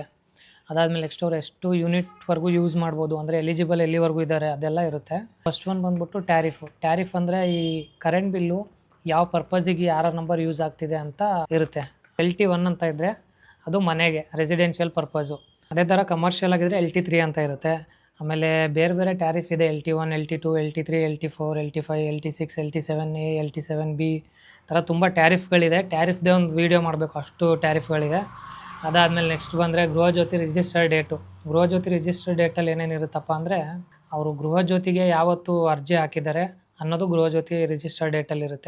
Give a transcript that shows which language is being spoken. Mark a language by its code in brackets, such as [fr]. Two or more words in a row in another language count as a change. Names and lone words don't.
[kn] ಅದಾದಮೇಲೆ ನೆಕ್ಸ್ಟ್ ಅವ್ರು ಎಷ್ಟು ಯೂನಿಟ್ವರೆಗೂ ಯೂಸ್ ಮಾಡ್ಬೋದು, ಅಂದರೆ ಎಲಿಜಿಬಲ್ ಎಲ್ಲಿವರೆಗೂ ಇದ್ದಾರೆ ಅದೆಲ್ಲ ಇರುತ್ತೆ. [en] first one [kn] ಬಂದ್ಬಿಟ್ಟು ಟ್ಯಾರಿಫು. ಟ್ಯಾರಿಫ್ ಅಂದರೆ ಈ ಕರೆಂಟ್ ಬಿಲ್ಲು ಯಾವ ಪರ್ಪಸಿಗೆ [en] RR number [kn] ಯೂಸ್ ಆಗ್ತಿದೆ ಅಂತ ಇರುತ್ತೆ. LT1 ಅಂತ ಇದ್ದರೆ ಅದು ಮನೆಗೆ [en] residential purpose. [kn] ಅದೇ ಥರ ಕಮರ್ಷಿಯಲ್ ಆಗಿದ್ದರೆ LT3 ಅಂತ ಇರುತ್ತೆ. ಆಮೇಲೆ ಬೇರೆ ಬೇರೆ ಟ್ಯಾರಿಫ್ ಇದೆ, LT1, LT2, LT3, LT4, LT5, LT6, LT7A, LT7B ಥರ ತುಂಬ ಟ್ಯಾರಿಫ್ಗಳಿದೆ. ಟ್ಯಾರಿಫ್ದೇ ಒಂದು ವೀಡಿಯೋ ಮಾಡಬೇಕು, ಅಷ್ಟು ಟ್ಯಾರಿಫ್ಗಳಿದೆ. ಅದಾದಮೇಲೆ ನೆಕ್ಸ್ಟ್ ಬಂದರೆ ಗೃಹಜ್ಯೋತಿ [en] register date. [kn] ಗೃಹಜ್ಯೋತಿ ರಿಜಿಸ್ಟರ್ ಡೇಟಲ್ಲಿ ಏನೇನಿರುತ್ತಪ್ಪ ಅಂದರೆ, ಅವರು ಗೃಹಜ್ಯೋತಿಗೆ ಯಾವತ್ತು ಅರ್ಜಿ ಹಾಕಿದ್ದಾರೆ ಅನ್ನೋದು ಗೃಹಜ್ಯೋತಿ ರಿಜಿಸ್ಟರ್ ಡೇಟಲ್ಲಿರುತ್ತೆ.